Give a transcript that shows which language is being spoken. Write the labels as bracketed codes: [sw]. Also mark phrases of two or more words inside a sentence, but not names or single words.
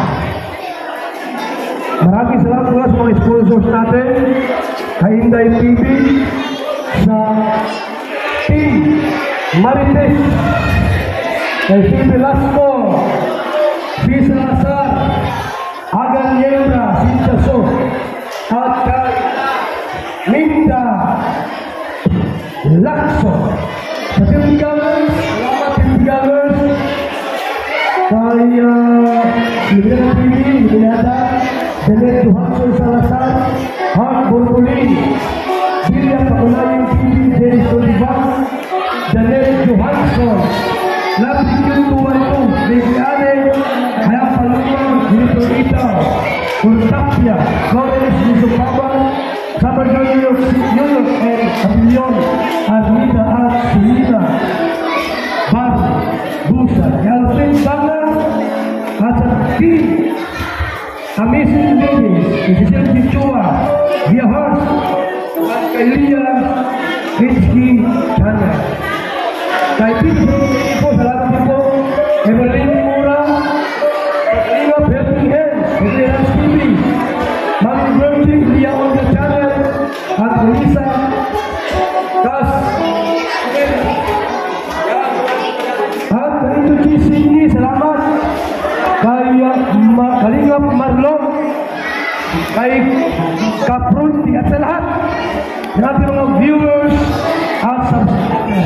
[tl] Maraming salamat po sa mga sponsors natin, kay Inday TV, sa Team Marites, kay Phoebe Lasco, Pisa Lazar, Agan Yendra, Cynthia So, at kay Linda Lacso. Sa Team Gallers, salamat Team Gallers, Librena TV, Librena, Janet Johansson Salazar, Hart Borbolin, Silvia Pagulayan TV, Dennis Olivan, Janet Johansson, Lapis Yutuanto, Lady Anne, Hayang Palumang, Lito Ita, Urtapia, Flores Nisopaban, Summer Junior, and Pavilion, Armida at Sulina, Bar, Busa, Yalvin Banga, Ataki, Amazing Ladies, Isisel Bichua, Via Horse, Elia, Hitski, Channel. Kay Pito po, salamat po, Evelyn Mura, Evelina Bertingham, Evelina Stevie, Mami Bertie, Lia on the channel, at Elisa, Kas, at ito Gisini, salamat, kay Kalingap Marlon, kay Kaprunti, at sa lahat, ng ating mga viewers, at subscribers.